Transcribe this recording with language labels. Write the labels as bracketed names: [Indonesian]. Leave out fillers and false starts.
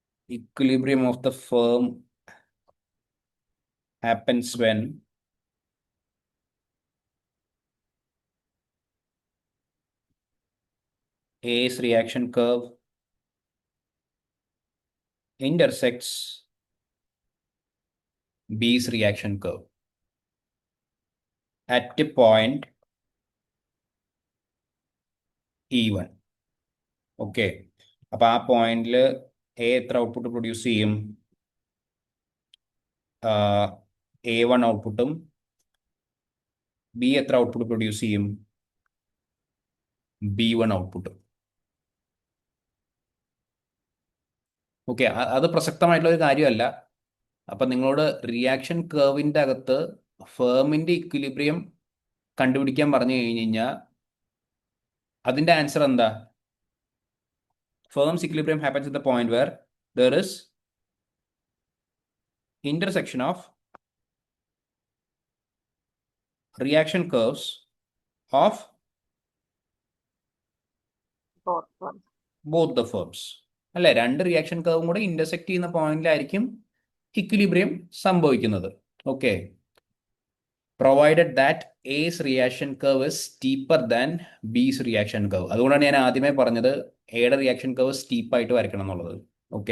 [English] Equilibrium of the firm happens when A's reaction curve intersects B's reaction curve at a point E1. [Malayalam] Okay. അപ്പോൾ ആ പോയിന്റിൽ A എത്ര output produce ചെയ്യും? A1 ഔട്ട്പുട്ടും B എത്ര output produce ചെയ്യും? B1 ഔട്ട്പുട്ടും. ഓക്കെ. അത് പ്രസക്തമായിട്ടുള്ള ഒരു കാര്യമല്ല. അപ്പം നിങ്ങളോട് റിയാക്ഷൻ കർവിൻ്റെ അകത്ത് ഫേമിൻ്റെ ഇക്വിലിബ്രിയം കണ്ടുപിടിക്കാൻ പറഞ്ഞു കഴിഞ്ഞ് കഴിഞ്ഞാൽ അതിൻ്റെ ആൻസർ എന്താ? [English] Firm's equilibrium happens at the point where there is intersection of reaction curves of both the firms. [Malayalam] അല്ലെ, രണ്ട് റിയാക്ഷൻ കർവും കൂടെ ഇന്റർസെക്ട് ചെയ്യുന്ന പോയിന്റിലായിരിക്കും ഇക്വിലിബ്രിയം സംഭവിക്കുന്നത്. Okay. [English] Provided that A's reaction curve is steeper than B's reaction curve. [Malayalam] അതുകൊണ്ടാണ് ഞാൻ ആദ്യമേ പറഞ്ഞത് എയുടെ റിയാക്ഷൻ കർവ് സ്റ്റീപ്പായിട്ട് വരയ്ക്കണം എന്നുള്ളത്. ഓക്കെ.